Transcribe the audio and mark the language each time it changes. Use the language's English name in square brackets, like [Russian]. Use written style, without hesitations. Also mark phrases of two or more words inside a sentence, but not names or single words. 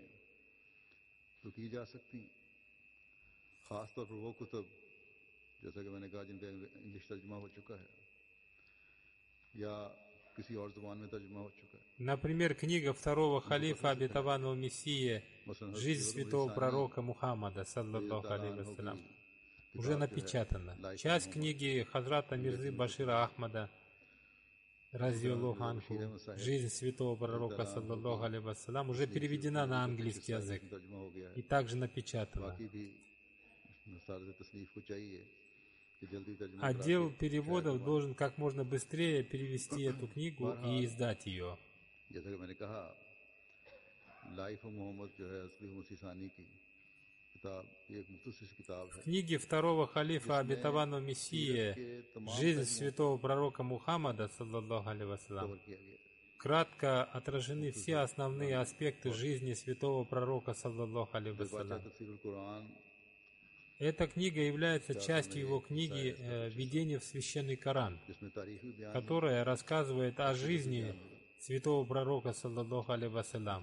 [Russian] Например, книга второго халифа обетованного Мессии «Жизнь святого пророка Мухаммада, [Arabic] صلى الله عليه وسلم», [Russian] уже напечатана. Часть книги Хазрата Мирзы Башира Ахмада, [Arabic] رضي الله عنه, [Russian] «Жизнь святого пророка, [Arabic] صلى الله عليه وسلم», [Russian] уже переведена на английский язык и также напечатана. Отдел переводов должен как можно быстрее перевести эту книгу и издать ее. В книге второго халифа обетованного Мессии «Жизнь святого пророка Мухаммада, [Arabic] صلى الله عليه وسلم», [Russian] кратко отражены все основные аспекты жизни святого пророка, [Arabic] صلى الله عليه وسلم. [Russian] Эта книга является частью его книги «Введение в священный Коран», которая рассказывает о жизни святого пророка, [Arabic] صلى الله عليه وسلم.